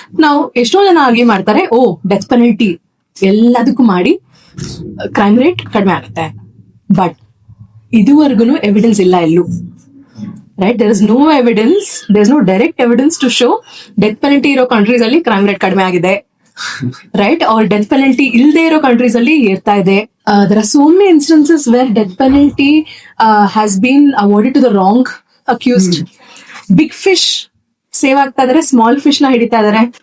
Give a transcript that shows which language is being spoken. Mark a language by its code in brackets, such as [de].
[kn] ನಾವು ಎಷ್ಟೋ ಜನ ಆರ್ಗ್ಯೂ ಮಾಡ್ತಾರೆ, ಓ ಡೆತ್ ಪೆನಲ್ಟಿ ಎಲ್ಲದಕ್ಕೂ ಮಾಡಿ ಕ್ರೈಮ್ ರೇಟ್ ಕಡಿಮೆ ಆಗುತ್ತೆ. ಬಟ್ ಇದುವರೆಗೂ ಎವಿಡೆನ್ಸ್ ಇಲ್ಲ ಎಲ್ಲೂ, right? [en] there is no evidence, there is no direct evidence to show death penalty [kn] ಇರೋ ಕಂಟ್ರೀಸ್ ಅಲ್ಲಿ ಕ್ರೈಮ್ ರೇಟ್ ಕಡಿಮೆ ಆಗಿದೆ, [en] Right? [kn] ಅವ್ರ ಡೆತ್ ಪೆನಲ್ಟಿ ಇಲ್ಲದೆ ಇರೋ ಕಂಟ್ರೀಸ್ ಅಲ್ಲಿ ಏರ್ತಾ ಇದೆ. [en] There are so many instances where death penalty has been awarded to the wrong accused. [kn] Big fish save ಆಗ್ತಾ ಇದಾರೆ, ಸ್ಮಾಲ್ ಫಿಶ್ ನ ಹಿಡಿತಾ ಇದಾರೆ.